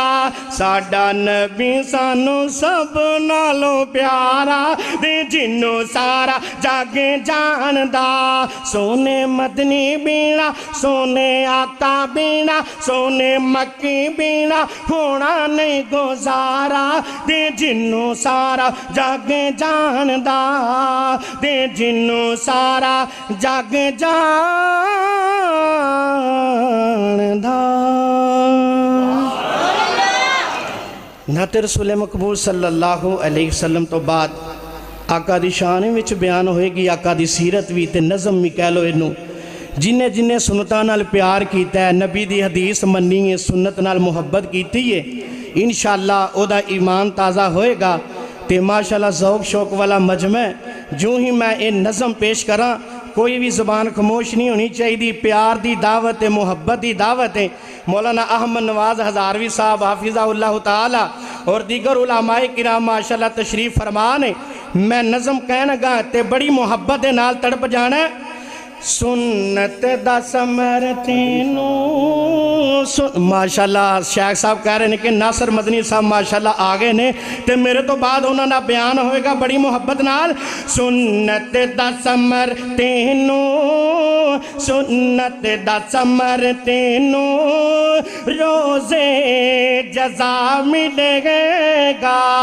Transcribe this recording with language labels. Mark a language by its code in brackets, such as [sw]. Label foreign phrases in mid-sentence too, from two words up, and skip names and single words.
[pa] ساڈا نبی سانوں سب نالوں پیارا تے جنہوں سارا جگ جاندا سوہنے مدنی باجھوں سوہنے آقا باجھوں سوہنے مکی باجھوں ہونا نہیں گزارا تے جنہوں سارا جگ جاندا تے جنہوں سارا جگ جاندا. نعت رسول مقبول [ar] صلى الله عليه وسلم [pa] توں بعد آقا دی شان وچ بیان ہووے گی آقا دی سیرت وی تے نظم وی کہہ لو ایہنوں جنہاں جنہاں سنتاں نال پیار کیتا اے نبی دی حدیث منی اے سنت نال محبت کیتی اے ان شاء اللہ اوہدا ایمان تازہ ہووے گا تے ماشاء اللہ ذوق شوق والا مجمع جو ای میں ایہہ نظم پیش کراں [ur] کوئی بھی زبان خاموش نہیں ہونی چاہیے پیار کی دعوت ہے محبت کی دعوت ہے. مولانا احمد نواز ہزاروی صاحب حفظہ اللہ تعالیٰ اور دیگر علمائے کرام ماشاء اللہ تشریف فرما ہیں. [pa] میں نظم کہنا تے بڑی محبت دے نال تڑپ جانا سنت دا ثمر تینوں ماشاء اللہ [ur] شیخ صاحب کہہ رہے ہیں کہ [pa] ناصر مدنی صاحب ماشاء اللہ آ گئے نیں تے میرے توں بعد اوہناں دا بیان ہووے گا بڑی محبت نال سنت دا ثمر تینوں سنت دا ثمر تینوں روز جزا ملے گا